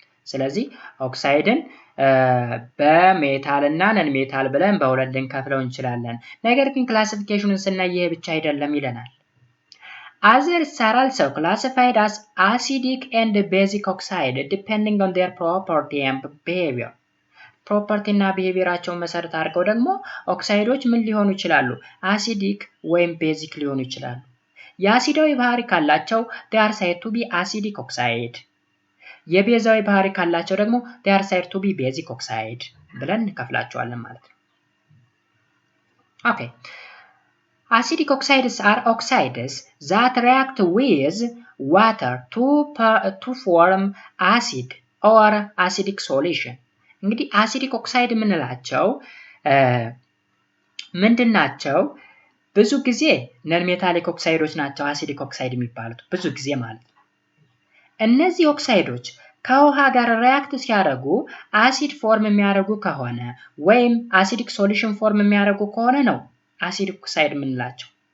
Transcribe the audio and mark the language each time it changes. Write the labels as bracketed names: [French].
[Amharic] ስለዚህ ኦክሳይድን በሜታል እና ነን ሜታል ብለን በሁለት ልንከፍለው እንችላለን። ነገር ግን ክላሲፊኬሽኑን ስናይ ይሄ ብቻ አይደለም ይለናል። [English] Others are also classified as acidic and basic oxide depending on their property and behavior. [Amharic] ፕሮፐርቲ እና ቢሄቪየራቸውን መሰረት አድርገው ደግሞ ኦክሳይዶች ምን ሊሆኑ ይችላሉ? አሲዲክ ወይም ቤዚክ ሊሆኑ ይችላሉ። የአሲዳዊ ባህሪ ካላቸው [English] they are said to be acidic oxide። [Amharic] የቤዛዊ ባህሪ ካላቸው ደግሞ [English] they are said to be basic oxide [Amharic] ብለን እንከፍላቸዋለን ማለት ነው። ኦኬ [English] Acidic oxides are oxides that react with water to form acid or acidic solution. [Amharic] እንግዲህ acidic oxide የምንላቸው ምንድናቸው? ብዙ ጊዜ ነን ሜታሊክ ኦክሳይዶች ናቸው acidic oxide የሚባሉት ብዙ ጊዜ ማለት ነው። እነዚህ ኦክሳይዶች ከውሃ ጋር ሪያክት ሲያደርጉ አሲድ ፎርም የሚያደርጉ ከሆነ ወይም acidic solution ፎርም የሚያደርጉ ከሆነ ነው acidic oxide የምንላቸው።